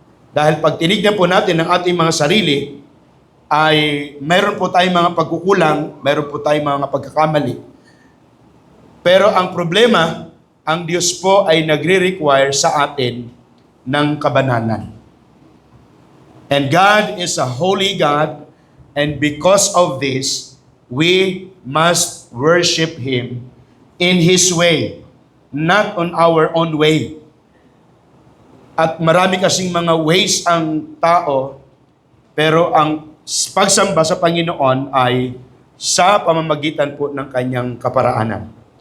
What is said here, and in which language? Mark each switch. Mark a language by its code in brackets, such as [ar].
[tl] Dahil pag tinignan po natin ang ating mga sarili, ay mayroon po tayong mga pagkukulang, mayroon po tayong mga pagkakamali. Pero ang problema, ang Diyos po ay nagre-require sa atin ng kabanalan. [en] And God is a holy God, and because of this, we must worship Him in His way, not on our own way. [tl] At marami kasing mga ways ang tao, pero ang pagsamba sa Panginoon ay sa pamamagitan po ng kanyang kaparaanan.